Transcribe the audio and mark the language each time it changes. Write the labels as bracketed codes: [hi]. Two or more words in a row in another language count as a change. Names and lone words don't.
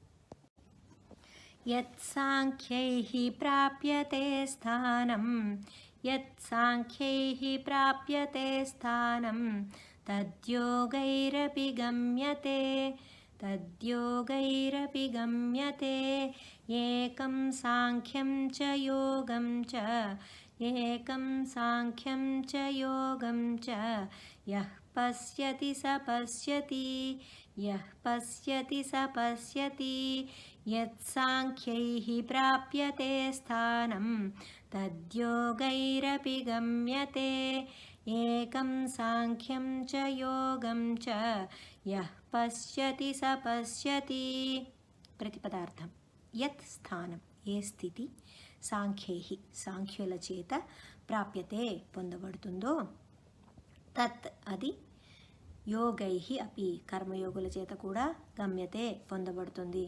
[sa] యత్ సాంఖ్యైః ప్రాప్యతే స్థానం యత్ సాంఖ్యైః ప్రాప్యతే స్థానం తద్యోగైరపి గమ్యతే తద్యోగైరపి గమ్యతే. ఏకం సాంఖ్యం చ యోగం చ ఏకం సాంఖ్యం చ యోగం చ యః పశ్యతి స పశ్యతి యః పశ్యతి స పశ్యతి. యత్ సాంఖ్యైః ప్రాప్యతే స్థానం తద్యోగైరపి గమ్యతే. ఏకం సాంఖ్యం చ యోగం చ యః పశ్యతి స పశ్యతి. [te] ప్రతిపదార్థం. [sa] యత్ స్థానం [te] ఏ స్థితి, సాంఖ్యైః సాంఖ్యుల చేత, ప్రాప్యతే పొందబడుతుందో, తత్ అది, [sa] యోగైః అపి [te] కర్మయోగుల చేత కూడా, గమ్యతే పొందబడుతుంది.